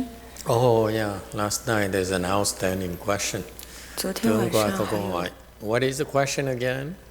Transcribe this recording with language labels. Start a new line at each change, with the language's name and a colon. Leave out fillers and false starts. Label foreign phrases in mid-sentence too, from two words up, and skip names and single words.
English: Oh yeah, last night there's an outstanding question.
Chinese: 昨天晚上
Vietnamese: có câu hỏi.
English: What is the question again?